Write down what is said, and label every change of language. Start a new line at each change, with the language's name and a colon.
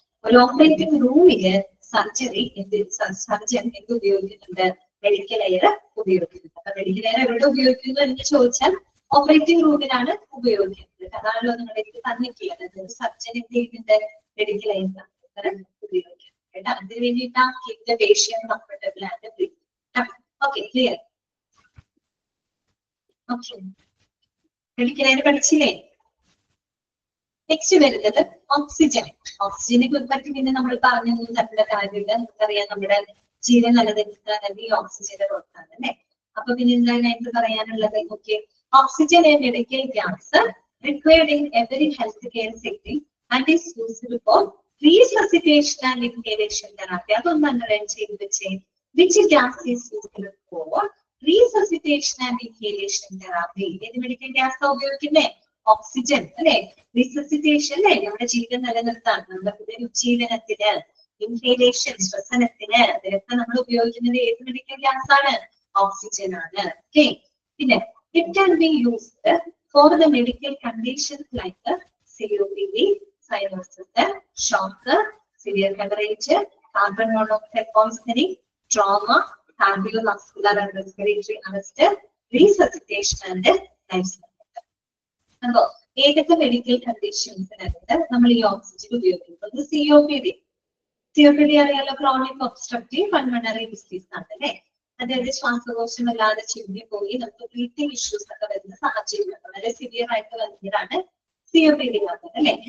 Malayalam: ഒരു ഓപ്പറേറ്റിംഗ് റൂമില് സർജൻ എന്ത് ഉപയോഗിക്കുന്നുണ്ട്, മെഡിക്കൽ എയർ ഉപയോഗിക്കുന്നുണ്ട്. അപ്പൊ മെഡിക്കൽ എയർ എവിടെ ഉപയോഗിക്കുന്നു എന്ന് ചോദിച്ചാൽ ഓപ്പറേറ്റിംഗ് റൂമിലാണ് ഉപയോഗിക്കുന്നത്. അതാണല്ലോ നിങ്ങൾ എനിക്ക് തന്നിട്ടുള്ളത്. സർജൻ എന്ത് ചെയ്യുന്നുണ്ട്, മെഡിക്കൽ എയർ ഉപയോഗിക്കുന്നത്. അതിന് വേണ്ടിയിട്ടാണ്
English: keep the patient comfortable and breathing. Okay, clear?
Malayalam: Okay. Medical air പഠിച്ചില്ലേ? നെക്സ്റ്റ് വരുന്നത് ഓക്സിജൻ. ഓക്സിജനെ കുറിച്ച് പിന്നെ നമ്മൾ പറഞ്ഞൊന്നും തരേണ്ട കാര്യമില്ല. നമുക്കറിയാം നമ്മുടെ ജീവൻ നിലനിൽക്കുന്നത് ഈ ഓക്സിജന്റെ പുറത്താണ് അല്ലെ. അപ്പൊ പിന്നെ എന്താണ് എനിക്ക് പറയാനുള്ളത്?
English: Okay, oxygen a medical gas required in every health care setting and is used for resuscitation and inhalation therapy.
Malayalam: അതൊന്നും അണ്ടർലൈൻ ചെയ്ത് വെച്ചേ.
English: Which gas is used for resuscitation and inhalation therapy?
Malayalam: ഏത് മെഡിക്കൽ ഗ്യാസ് ഉപയോഗിക്കുന്നേ? ഓക്സിജൻ അല്ലെ. Resuscitation അല്ലെ, നമ്മുടെ ജീവൻ നിലനിർത്താൻ, നമ്മുടെ ഉജ്ജീവനത്തിന്, inhalation ശ്വസനത്തിന്, അതിലൊക്കെ നമ്മൾ ഉപയോഗിക്കുന്നത് ഏത് മെഡിക്കൽ ഗ്യാസ് ആണ്? ഓക്സിജൻ ആണ്.
English: okay,
Malayalam: പിന്നെ
English: It can be used for the medical conditions like COPD, cyanosis, shock, severe hemorrhage, carbon monoxide poisoning, trauma, cardiovascular and respiratory arrest, resuscitation and life support.
Malayalam: ഏതൊക്കെ medical കണ്ടീഷൻസിനകത്ത് നമ്മൾ ഈ oxygen ഉപയോഗിക്കുന്നത്? COPD അറിയാലോ, chronic obstructive pulmonary disease ആണ് അല്ലെ. അതായത് ശ്വാസകോശം അല്ലാതെ ചുരുങ്ങി പോയി നമുക്ക് ബ്രീത്തിങ് ഇഷ്യൂസ് ഒക്കെ വരുന്ന സാഹചര്യം വളരെ സിവിയർ ആയിട്ട് വരുന്നതാണ് COPD വന്നത് അല്ലെ.